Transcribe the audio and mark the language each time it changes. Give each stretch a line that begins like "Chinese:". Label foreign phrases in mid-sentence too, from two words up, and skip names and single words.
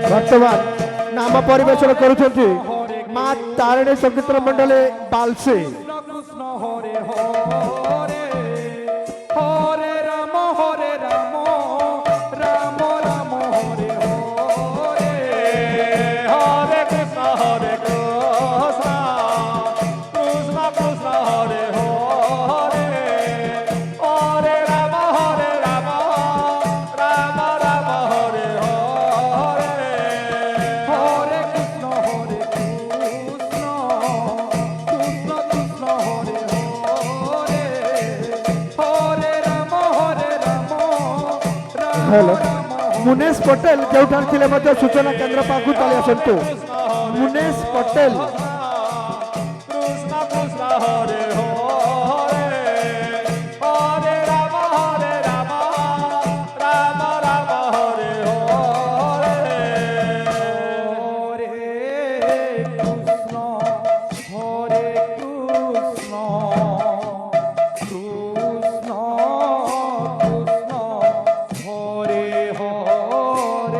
Odia: ବର୍ତ୍ତମାନ ନାମ ପରିବେଷଣ କରୁଛନ୍ତି ମା ତାରିଣୀ ସଂକୀର୍ତ୍ତନ ମଣ୍ଡଳୀ ବାଲସି।
Sanskrit: কৃষ্ণ হরে হরে হরে রাম রাম রাম হরে হরে হরে কৃষ্ণ হরে কৃষ্ণ কৃষ্ণ কৃষ্ণ হরে হরে হরে রাম রাম রাম হরে হরে হরে কৃষ্ণ কৃষ্ণ কৃষ্ণ হরে হরে হরে রাম হ্যালো রাম
Odia: মুନେশ ପଟେଲ ଯେଉଁଠାରେ ଥିଲେ ମଧ୍ୟ ସୂଚନା କେନ୍ଦ୍ର ପାଖକୁ ଚାଲି ଆସନ୍ତୁ। ମୁନେଶ ପଟେଲ
Sanskrit: কৃষ্ণ কৃষ্ণ হরে হরে হরে রাম রাম রাম হরে হরে হরে কৃষ্ণ কৃষ্ণ কৃষ্ণ হরে হরে